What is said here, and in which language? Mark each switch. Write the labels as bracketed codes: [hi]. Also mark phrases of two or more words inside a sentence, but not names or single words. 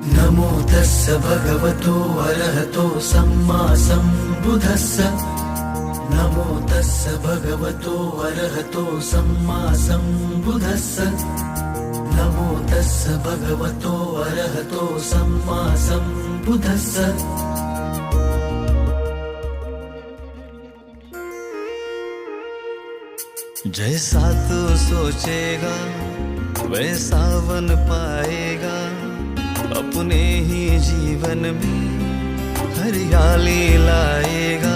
[pi] नमो तस्स भगवतो अरहतो सम्मा सम्बुद्धस्स। नमो तस्स भगवतो अरहतो सम्मा सम्बुद्धस्स। नमो तस्स भगवतो अरहतो सम्मा सम्बुद्धस्स। [hi] जैसा तू सोचेगा वैसा बन पाएगा, अपने ही जीवन में हरियाली लाएगा।